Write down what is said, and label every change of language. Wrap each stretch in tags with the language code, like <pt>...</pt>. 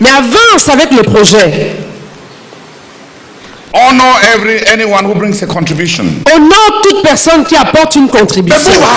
<fr>Mais avance avec le projet.</fr> <en>Honor anyone who brings a contribution.</en> <fr>Honore toute personne qui apporte une contribution.</fr>